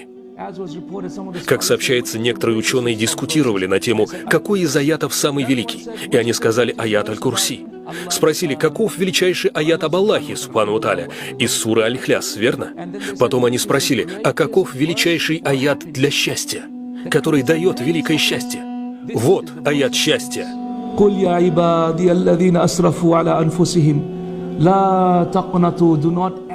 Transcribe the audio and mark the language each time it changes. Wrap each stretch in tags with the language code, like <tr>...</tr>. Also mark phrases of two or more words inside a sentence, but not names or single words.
<ru>Как сообщается, некоторые ученые дискутировали на тему, какой из аятов самый великий, и они сказали аят Аль-Курси. Спросили, каков величайший аят об Аллахе,</ru> <ar>سبحانه وتعالى,</ar> <ru>из суры Аль-Ихляс, верно? Потом они спросили, а каков величайший аят для счастья, который дает великое счастье? Вот аят счастья.</ru> <ar>قل يا عبادي الذين أسرفوا على أنفسهم لا تقنطوا.</ar> <en>Do not</en>